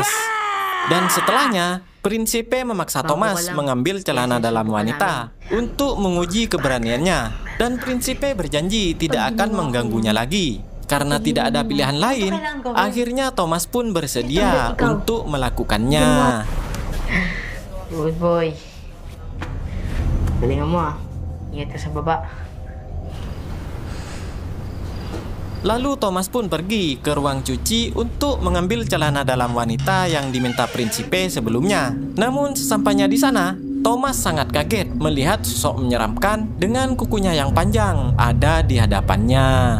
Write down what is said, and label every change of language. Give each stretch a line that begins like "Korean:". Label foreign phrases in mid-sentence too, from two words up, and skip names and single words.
Indonesian: Dan setelahnya, Prinsipe memaksa Thomas mengambil celana dalam wanita untuk menguji keberaniannya. Dan Prinsipe berjanji tidak akan mengganggunya lagi. Karena tidak ada pilihan lain, akhirnya Thomas pun bersedia untuk melakukannya.
English: Good boy.
Filipino: Galingan mo ah. Ingat ka sa baba.
Indonesian: Lalu Thomas pun pergi ke ruang cuci untuk mengambil celana dalam wanita yang diminta Prinsipe sebelumnya. Namun sesampainya di sana, Thomas sangat kaget melihat sosok menyeramkan dengan kukunya yang panjang ada di hadapannya.